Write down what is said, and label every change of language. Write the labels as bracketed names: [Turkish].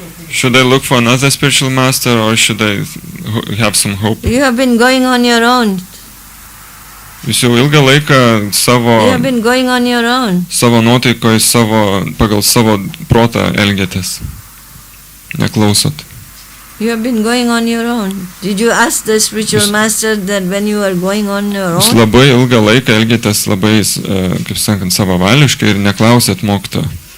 [English] Should I look for another spiritual master, or should I have some hope? You have been going on your own. [Lithuanian] Jūs jau ilgą laiką [English] You have been going on your own. [Lithuanian] savo nuotaikoje, pagal savo protą elgiatės. Neklausot. [English] You have been going on your own. Did you ask the spiritual master that when you are going on your [Lithuanian] Jūs [English] own? [Lithuanian] labai ilgą laiką elgiatės labai, kaip sakant, savavališkai ir neklausėt mokytojo.